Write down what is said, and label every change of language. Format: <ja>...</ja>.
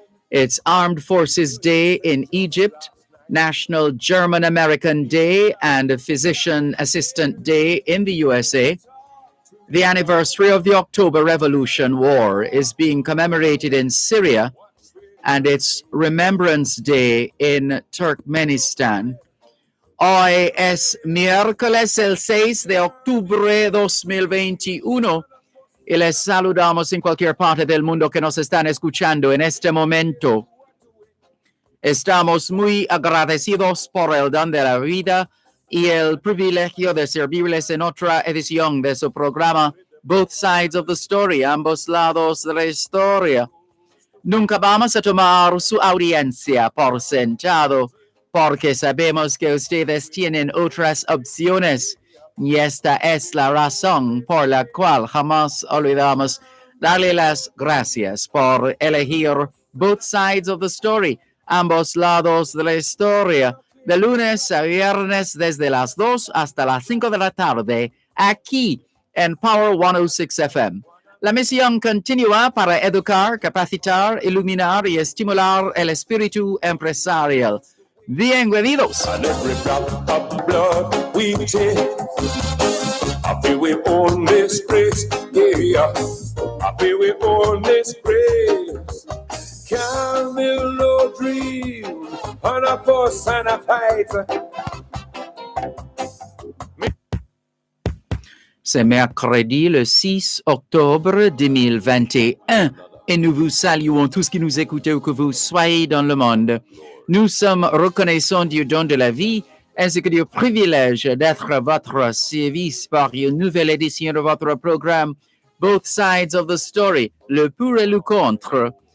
<en>It's Armed Forces Day in Egypt, National German-American Day, and Physician Assistant Day in the USA. The anniversary of the October Revolution War is being commemorated in Syria, and it's Remembrance Day in Turkmenistan.</en> <es>Hoy es miércoles el 6 de octubre 2021 y les saludamos en cualquier parte del mundo que nos están escuchando en este momento. Estamos muy agradecidos por el don de la vida y el privilegio de servirles en otra edición de su programa Both Sides of the Story, ambos lados de la historia. Nunca vamos a tomar su audiencia por sentado. porque sabemos que ustedes tienen otras opciones. Y esta es la razón por la cual jamás olvidamos darle las gracias por elegir both sides of the story, ambos lados de la historia, de lunes a viernes desde las 2 hasta las 5 de la tarde, aquí en Power 106 FM. La misión continúa para educar, capacitar, iluminar y estimular el espíritu empresarial. Bienvenidos.</es> <en>And every drop of blood we take, I feel we own this grace, yeah. I feel we own this grace. Can build no dream on a fuss and a fight.</en> <fr>C'est mercredi le 6 octobre 2021 et nous vous saluons tous qui nous écoutez où que vous soyez dans le monde. Nous sommes reconnaissants du don de la vie ainsi que du privilège d'être à votre service par une nouvelle édition de votre programme Both Sides of the Story, le pour et le contre.</fr>